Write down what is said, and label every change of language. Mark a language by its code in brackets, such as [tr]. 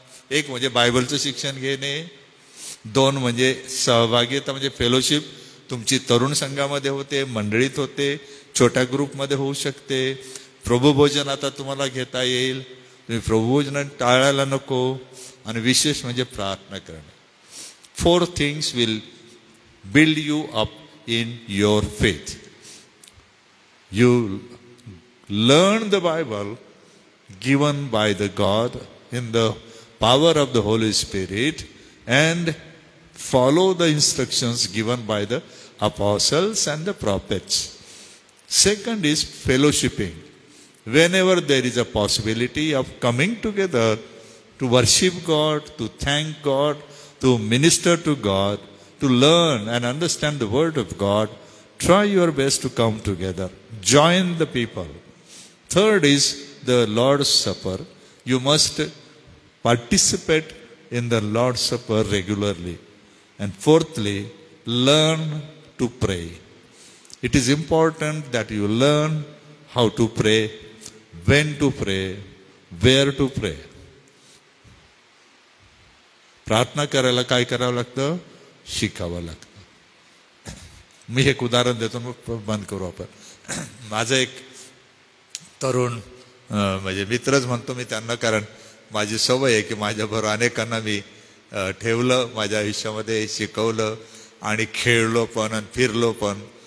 [mr] एक म्हणजे बायबलचं शिक्षण घेणे, 2 म्हणजे सहभागिता म्हणजे फेलोशिप, तुमची तरुण संघामध्ये होते, मंडळीत होते, छोट्या ग्रुपमध्ये होऊ शकते. प्रभुभोजन आता तुम्हाला घेता येईल, तुम्ही प्रभुभोजन टाळायला नको. आणि विशेष म्हणजे प्रार्थना करणे. [en] 4 things will build you up in your faith. You learn the Bible given by the God in the power of the Holy Spirit and follow the instructions given by the apostles and the prophets. Second is fellowshipping. Whenever there is a possibility of coming together to worship God, to thank God, to minister to God, to learn and understand the word of God, try your best to come together. Join the people. Third is the Lord's Supper. You must participate in the Lord's Supper regularly. And fourthly, learn to pray. It is important that you learn how to pray, when to pray, where to pray. [mr] प्रार्थना करायला काय करावं लागतं? शिकावं लागतं. मी एक उदाहरण देतो, मग बंद करू आपण. माझं एक तरुण म्हणजे मित्रच म्हणतो मी त्यांना, कारण माझी सवय आहे की माझ्याबरोबर अनेकांना मी ठेवलं माझ्या आयुष्यामध्ये, शिकवलं आणि खेळलो पण आणि फिरलो पण.